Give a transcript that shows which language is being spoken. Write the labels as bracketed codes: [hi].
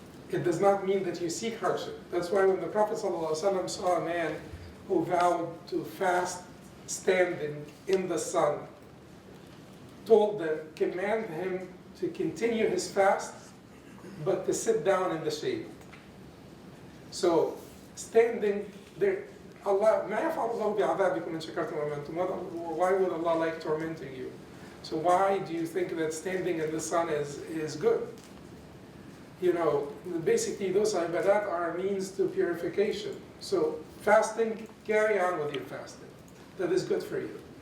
[en] It does not mean that you seek hardship. That's why when the Prophet ﷺ saw a man who vowed to fast standing in the sun, told them, command him to continue his fast, but to sit down in the shade. So standing there, [ar] Allah, ما يفعل الله بعذابكم إن شكرتم وآمنتم. [en] Why would Allah like tormenting you? So why do you think that standing in the sun is good? You know, basically those ibadat are means to purification. So fasting, carry on with your fasting. That is good for you.